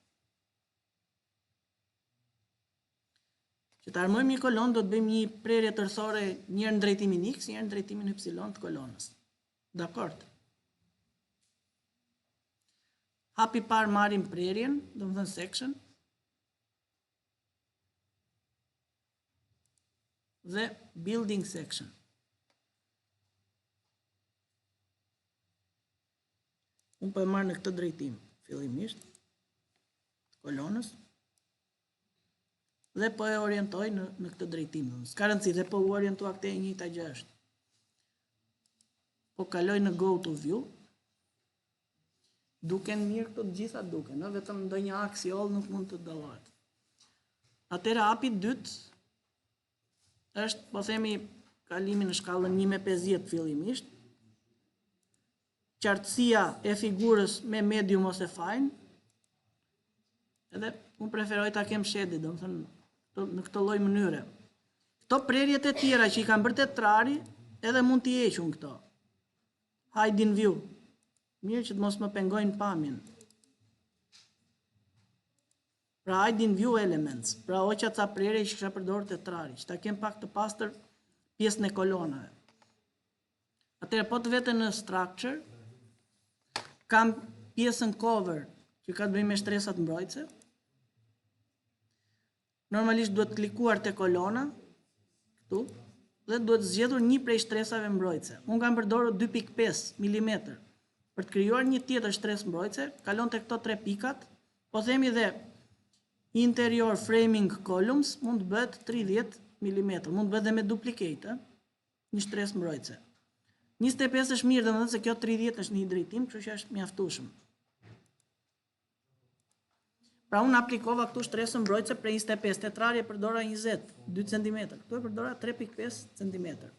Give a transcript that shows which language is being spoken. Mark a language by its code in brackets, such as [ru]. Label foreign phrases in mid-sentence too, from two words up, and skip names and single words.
[sq] Që të armojmë një kolon, do të bëjmë një prerje tërësore njërë në drejtimin X, njërë në drejtimin Y të kolonës. Dakord? Hapi parë marrim prerjen, do më thënë section, dhe [en] building section. [sq] Unë po e marrë në këtë drejtim, fillimisht, kolonës, dhe po e orientoj në këtë drejtim. S'ka rëndësi, dhe po u orientua këte e njëjta gjë është. Po kaloj në [en] go to view, [sq] duken mirë këto të gjitha duken, vetëm ndonjë aks i oll nuk mund të dallohet. Atëherë hapi dytë është, po themi, kalimi në shkallën 1/50 fillimisht, qartësia e figurës me medium ose fine, edhe unë preferoj ta kem shedi, domethënë në këtë lloj mënyre. Këto prerjet e tjera që i kam bërë tetrari, edhe mund t'i hequn këto. [en] Hide in view. [sq] Mirë që të mos më pengojnë pamjen. Pra [en] hide in view elements, [sq] pra oqa ca prerje që kisha përdorur tetrari, që ta kem pak të pastër pjesën e kolonave. Atëherë po të vete në structure, kam pjesën cover, që ka të bëjë me shtresat mbrojtëse. Normalisht duhet klikuar te kolona, këtu, dhe duhet zgjedhur një prej shtresave mbrojtëse. Unë kam përdorur 2.5 mm. Për të krijuar një tjetër shtresë mbrojtëse, kalon te këto 3 pikat, po themi dhe [en] interior framing columns [sq] mund të bëhet 30 mm, mund të bëhet dhe me duplicate, një shtresë mbrojtëse. 25 është mirë, domethënë se kjo 30 është në një drejtim, kështu që është mjaftueshëm. Pra unë aplikova këtu shtresën mbrojtëse për 25, tetrari e përdora 20, 2 cm, këtu e përdora 3.5 cm.